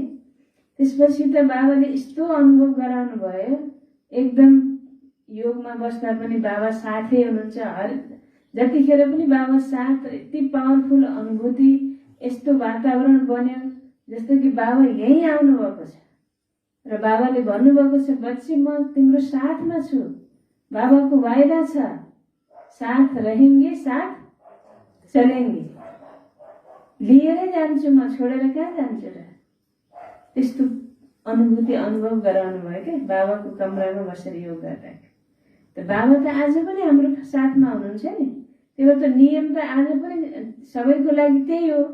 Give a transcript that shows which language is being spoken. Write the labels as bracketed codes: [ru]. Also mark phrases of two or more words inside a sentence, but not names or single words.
[ne] त्यसपछि त बाबाले यस्तो अनुभव गराउनु भयो, एकदम योगमा बस्दा पनि बाबा साथै हुनुहुन्छ। जतिखेर पनि बाबा साथ, यति पावरफुल अनुभूति, यस्तो वातावरण बन्यो जस्तो कि बाबा यहीँ आउनुभएको छ र बाबाले भन्नुभएको छ, बच्चे म तिम्रो साथमा छु। बाबाको वायदा छ, [hi] साथ रहेंगे साथ चलेंगे। [ne] लिएरै जान्छु म, छोडेर कहाँ जान्छु र। त्यस्तो अनुभव गराउनु भयो क्या बाबाको कमरामा बसेर योग गर्दाखेरि। त बाबा त आज पनि हाम्रो साथमा हुनुहुन्छ नि। त्यो त नियम त आज पनि सबैको लागि त्यही हो।